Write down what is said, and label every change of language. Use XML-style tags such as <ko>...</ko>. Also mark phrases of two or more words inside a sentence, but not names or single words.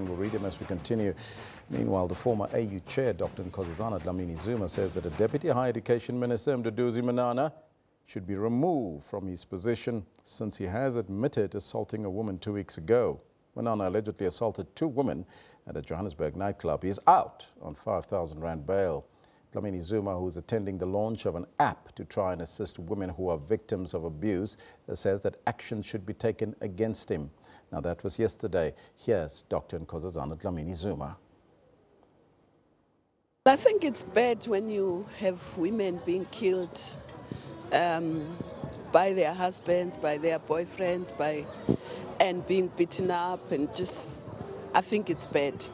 <en>We'll read them as we continue. Meanwhile, the former AU chair, Dr. Nkosazana Dlamini-Zuma, says that the Deputy Higher Education Minister, Mduduzi Manana, should be removed from his position since he has admitted assaulting a woman 2 weeks ago. Manana allegedly assaulted 2 women at a Johannesburg nightclub. He is out on 5,000 Rand bail. Dlamini-Zuma, who is attending the launch of an app to try and assist women who are victims of abuse, says that action should be taken against him. Now, that was yesterday. Here's Dr. Nkosazana Dlamini-Zuma. I think it's bad when you have women being killed by their husbands, by their boyfriends, and being beaten up, and just, I think it's bad.</en>